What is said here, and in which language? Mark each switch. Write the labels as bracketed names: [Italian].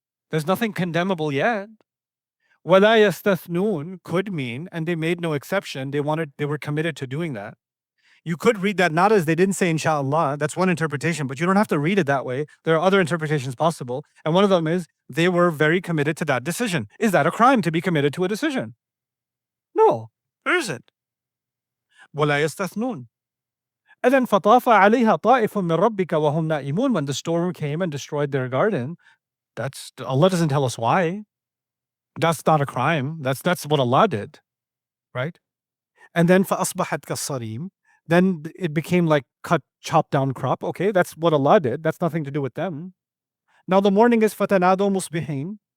[English] There's nothing condemnable yet. [Arabic] Wala yastathnun [English] could mean, and they made no exception, they were committed to doing that. You could read that not as they didn't say inshallah, that's one interpretation, but you don't have to read it that way. There are other interpretations possible. And one of them is they were very committed to that decision. Is that a crime to be committed to a decision? No, there isn't. [Arabic] وَلَا يَسْتَثْنُونَ. [English] And then [Arabic] فَطَافَ عَلَيْهَا طَائِفٌ مِّن رَبِّكَ وَهُمْ نَائِمُونَ. [English] When the storm came and destroyed their garden, Allah doesn't tell us why. That's not a crime. That's what Allah did, right? And then [Arabic] فَأَصْبَحَتْ كَالصَّرِيمِ. [English] Then it became like chopped down crop. Okay, that's what Allah did. That's nothing to do with them. Now the morning is [Arabic] fatanado musbihin.